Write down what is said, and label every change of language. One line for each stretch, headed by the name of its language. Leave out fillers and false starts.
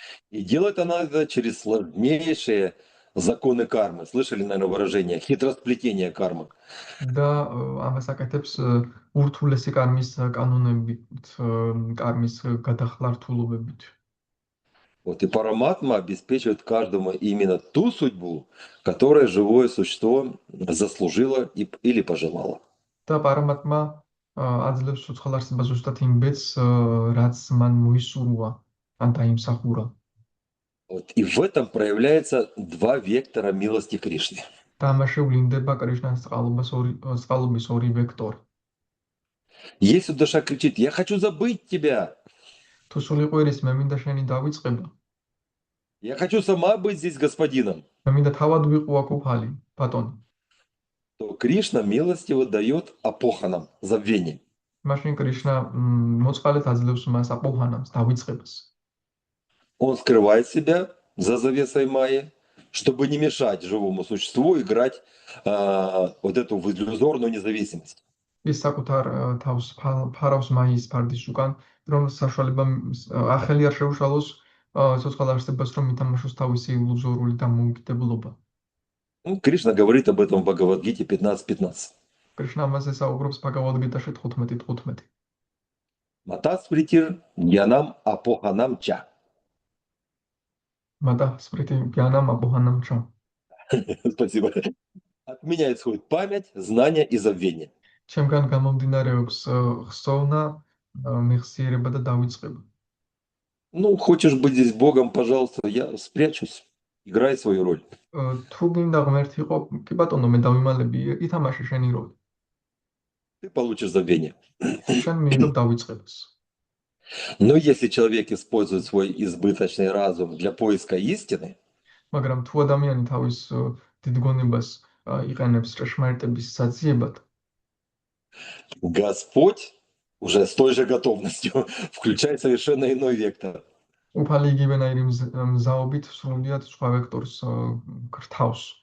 Russian: И делает она это через сложнейшие законы кармы. Слышали, наверное, выражение хитросплетение кармы.
Georgian: და ამას აკეთებს ურთულესი კარმის კანონებით, კარმის გადახლართულობებით.
Russian: Вот и Параматма обеспечивает каждому именно ту судьбу, которая живое существо заслужило или пожелало.
Georgian: და პარამატმა აძლევს უცხოელ არსებას ზუსტად იმ ბედს, რაც მან მოისურვა, ან დაიმსახურა.
Russian: Вот и в этом проявляется два вектора милости Кришны.
Georgian: და ამაში ვლინდება კრიშნას წყალობის ორი ვექტორი.
Russian: Если душа кричит: «Я хочу забыть тебя!
Georgian: თუ სული ყვირის, მე მინდა შენი დავიწყება.
Russian: Я хочу сама быть здесь господином!»
Georgian: მე მინდა თავად ვიყო აქ უფალი, ბატონი.
Russian: то Кришна милостиво дает апоханам, забвение.
Georgian: მაშინ კრიშნა მოწყალეთ აძლევს მას აპოჰანამს, დავიწყებას.
Russian: Он скрывает себя за завесой майи, чтобы не мешать живому существу играть вот эту в иллюзорную независимость.
Georgian: ის საკუთარ თავს ფარავს მაის ფარდის უკან, რომ საშუალება ახალი არ შეუშალოს ცოცხალ არსებას, რომ ითამაშოს თავისი ილუზორული დამოუკიდებლობა.
Russian: Кришна говорит об этом в Бхагавад-гите 15.15.
Georgian: კრიშნა ამაზე საუბრობს ბაგავად-გიტაში 15.15.
Sanskrit: Матас притир янам апоханам ча. მატა სპრიტი გიანამ აპოჰანამ ჩა.
Russian: Спасибо. От меня исходит память, знание и забвение.
Georgian: ჩემგან გამომდინარეობს ხსოვნა, მეხსიერება და დავიწყება.
Russian: Ну, хочешь быть здесь Богом, пожалуйста, я спрячусь. Играй свою роль.
Georgian: თუ გინდა ღმერთი იყო, კი ბატონო, მე დავიმალები, ითამაშე შენი როლი.
Russian: Ты получишь забвение.
Georgian: შენ მიიღებ დავიწყებას.
Russian: Но если человек использует свой избыточный разум для поиска истины,
Georgian: მაგრამ თუ ადამიანი თავის დიდგონებას იყენებს ჭეშმარიტების საძიებად,
Russian: Господь уже с той же готовностью включает совершенно иной вектор.
Georgian: უფალი იგივენაირი მზაობით სრულიად სხვა ვექტორს გრთავს.